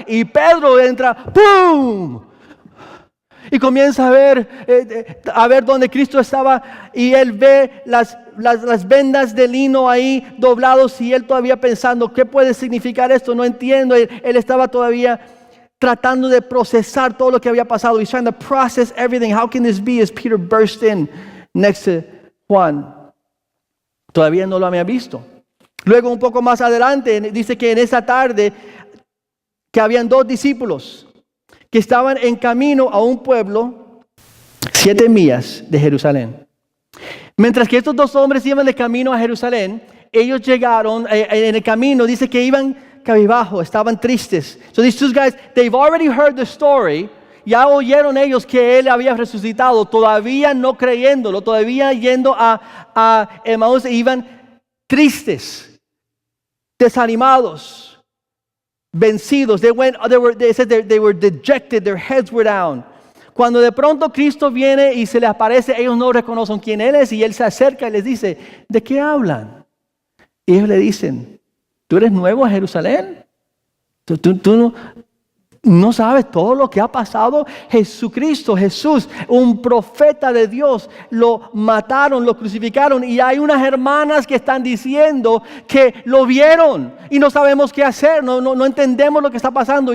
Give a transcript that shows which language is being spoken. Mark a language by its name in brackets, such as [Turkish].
[Spanish] Y Pedro entra, ¡pum! Y comienza a ver dónde Cristo estaba. Y él ve las vendas de lino ahí doblados y él todavía pensando, ¿qué puede significar esto? No entiendo. Él estaba todavía tratando de procesar todo lo que había pasado. [English] He's trying to process everything. How can this be? As Peter burst in next to Juan. [Spanish] Todavía no lo había visto. Luego un poco más adelante dice que en esa tarde que habían 2 discípulos que estaban en camino a un pueblo 7 millas de Jerusalén. Mientras que estos 2 hombres iban de camino a Jerusalén, ellos llegaron en el camino, dice que iban cabizbajo, estaban tristes. [English] So these 2 guys, they've already heard the story. [Spanish] Ya oyeron ellos que él había resucitado, todavía no creyéndolo, todavía yendo a Emaús, iban tristes, desanimados, vencidos. [English] They were dejected, their heads were down. [Spanish] Cuando de pronto Cristo viene y se les aparece, ellos no reconocen quién Él es y Él se acerca y les dice, ¿de qué hablan? Y ellos le dicen, ¿tú eres nuevo a Jerusalén? ¿Tú no sabes todo lo que ha pasado? Jesucristo, Jesús, un profeta de Dios, lo mataron, lo crucificaron y hay unas hermanas que están diciendo que lo vieron y no sabemos qué hacer, no entendemos lo que está pasando.